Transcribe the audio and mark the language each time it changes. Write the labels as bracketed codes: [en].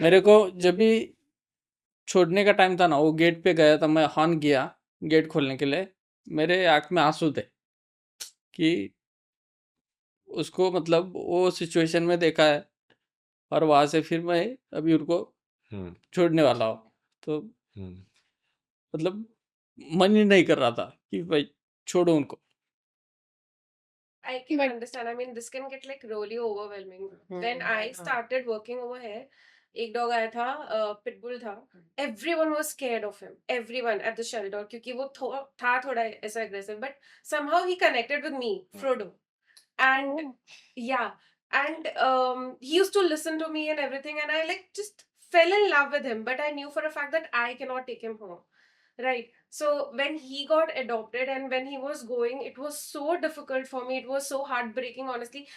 [hi] मेरे को जब भी छोड़ने का टाइम था ना, वो गेट पे गया था, मैं हॉर्न किया गेट खोलने के लिए, मेरे आंख में आंसू थे कि उसको मतलब वो सिचुएशन में देखा है, और वहां से फिर मैं अभी उनको हम्म छोड़ने वाला हूँ। तो हम्म मतलब मन ही नहीं कर रहा था कि भाई छोड़ो उनको। [en] I can But- understand. I mean, this can get like really overwhelming. Hmm. When I started working over here, [hi] एक डॉग आया था, पिटबुल था. [en] Everyone was scared of him. Everyone at the shelter, [hi] क्योंकि वो था थोड़ा ऐसा aggressive, [en] but somehow he connected with me, Frodo, and yeah, and he used to listen to me and everything, and I like just fell in love with him. But I knew for a fact that I cannot take him home. Right. So when he got adopted and when he was going, it was so difficult for me. It was so heartbreaking, honestly.